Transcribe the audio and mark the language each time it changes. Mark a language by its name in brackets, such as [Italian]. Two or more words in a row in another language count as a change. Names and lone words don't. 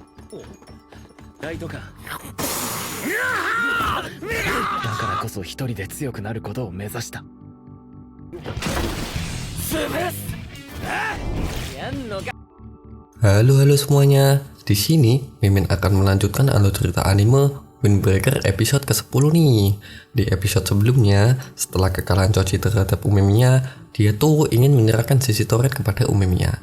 [Japanese] ライトか。だからこそ一人で強くなることを目指した。 [Indonesian] Halo semuanya, di sini Mimin akan melanjutkan alur cerita anime Windbreaker episode ke-10 nih. Di episode sebelumnya, setelah kekalahan Choji terhadap Umemiya, dia tuh ingin menyerahkan sisi Toren kepada Umemiya.